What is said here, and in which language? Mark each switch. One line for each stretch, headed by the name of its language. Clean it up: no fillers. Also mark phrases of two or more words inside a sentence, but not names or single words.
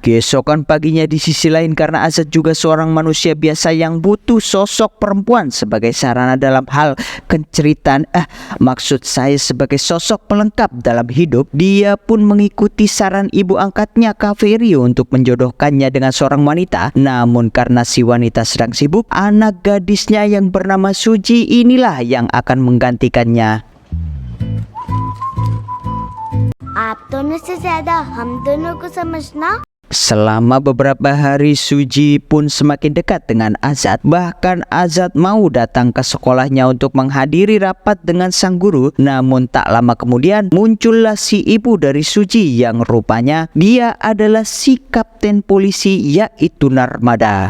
Indonesian: Keesokan paginya di sisi lain, karena Azad juga seorang manusia biasa yang butuh sosok perempuan sebagai sarana dalam hal kenceritaan, maksud saya sebagai sosok pelengkap dalam hidup, dia pun mengikuti saran ibu angkatnya Kaveri untuk menjodohkannya dengan seorang wanita. Namun karena si wanita sedang sibuk, anak gadisnya yang bernama Suji inilah yang akan menggantikannya.
Hindi: आप दोनों से ज्यादा हम दोनों को समझना।
Indonesian: Selama beberapa hari, Suji pun semakin dekat dengan Azad. Bahkan Azad mau datang ke sekolahnya untuk menghadiri rapat dengan sang guru. Namun tak lama kemudian muncullah si ibu dari Suji yang rupanya dia adalah si kapten polisi, yaitu Narmada.